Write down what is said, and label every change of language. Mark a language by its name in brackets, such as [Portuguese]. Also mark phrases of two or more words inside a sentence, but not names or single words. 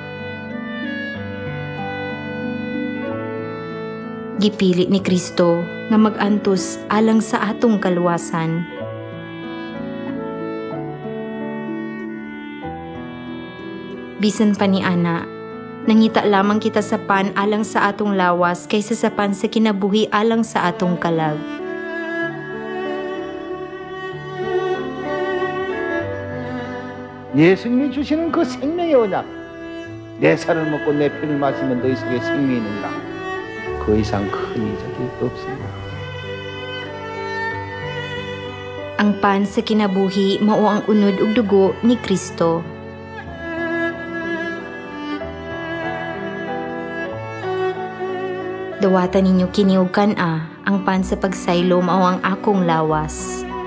[Cebuano] Gipili ni Kristo nga mag-antos alang sa atong kaluwasan. Bisan pa ni ana, nangita lamang kita sa pan alang sa atong lawas kaysa sa pan sa kinabuhi alang sa atong kalag. [Korean] 예수님이 주시는 그 생명의 언약, 내 살을 먹고 내 피를 마시면 너희 속에 생명이 있느니라. 그 이상 큰 이적이 없습니다. [Cebuano] Ang pan sa kinabuhi mao ang unod ug dugo ni Kristo. Dawatan ninyo kini ug kan-a, ang pan sa pagsaylo mao ang akong lawas.